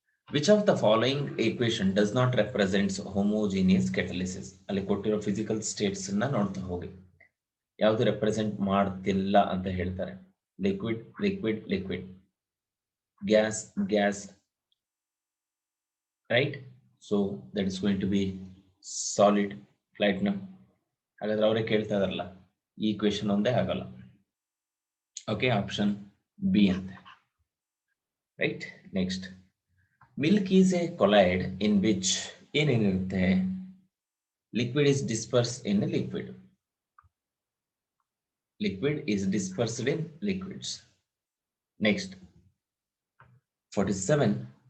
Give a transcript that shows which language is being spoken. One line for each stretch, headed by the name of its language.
English: Which of the following equation does not represent homogeneous catalysis?
Kannada: ಅಲ್ಲಿ ಕೊಟ್ಟಿರೋ physical States ಅನ್ನ ನೋಡ್ತಾ ಹೋಗಿ. ಯಾವುದು ರೆಪ್ರೆಸೆಂಟ್ ಮಾಡ್ತಿಲ್ಲ ಅಂತ ಹೇಳ್ತಾರೆ? Liquid liquid liquid, gas gas, right?
English: So that is going to be solid platinum.
Kannada: ಹಾಗಾದ್ರೆ ಅವರೇ ಕೇಳ್ತಾ ಇದಾರಲ್ಲ, ಈ ಈಕ್ವೇಶನ್ ಒಂದೇ ಆಗಲ್ಲ. ಓಕೆ, ಆಪ್ಷನ್ ಬಿ ಅಂತ. Right. Next,
English: milk is a colloid in which
Kannada: ಏನೇನಿರುತ್ತೆ?
English: liquid is dispersed in a liquid. Liquid is dispersed in liquids. Next, 47.